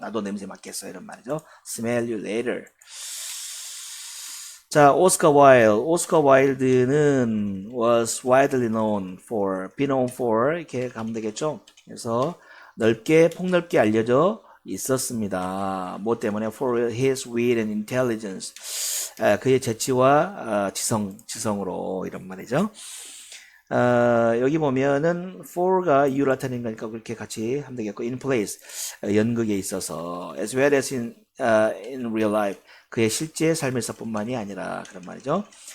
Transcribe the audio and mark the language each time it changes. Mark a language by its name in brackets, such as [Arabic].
[Korean] 나도 냄새 맡겠어, 이런 말이죠. [English] smell you later. [Korean] 자, 오스카 와일드는 [English] was widely be known for, [Korean] 이렇게 가면 되겠죠. 그래서 폭넓게 알려져 있었습니다. 뭐 때문에? [English] For his wit and intelligence. [Korean] 그의 재치와 지성으로 이런 말이죠. 여기 보면은 for가 you 나타내는 거니까 그렇게 같이 하면 되겠고 in place 연극에 있어서 [English] as well as in real life [Korean] 그의 실제 삶에서뿐만이 아니라 그런 말이죠.